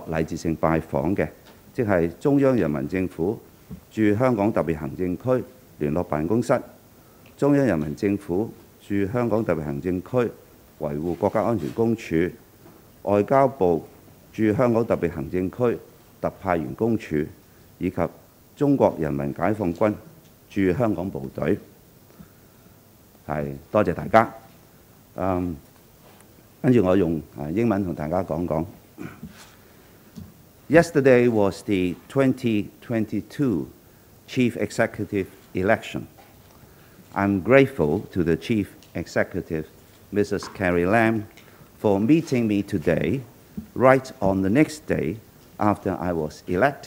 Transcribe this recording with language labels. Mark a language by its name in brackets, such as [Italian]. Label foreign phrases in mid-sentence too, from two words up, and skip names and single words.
[Cantonese] 禮節性拜訪嘅，即係中央人民政府駐香港特別行政區聯絡辦公室、中央人民政府駐香港特別行政區維護國家安全公署、外交部駐香港特別行政區特派員公署以及中國人民解放軍駐香港部隊。係多謝大家。跟住我用英文同大家講講。 [English] Yesterday was the 2022 Chief Executive election. I'm grateful to the Chief Executive, Mrs. Carrie Lam, for meeting me today, right on the next day after I was elected.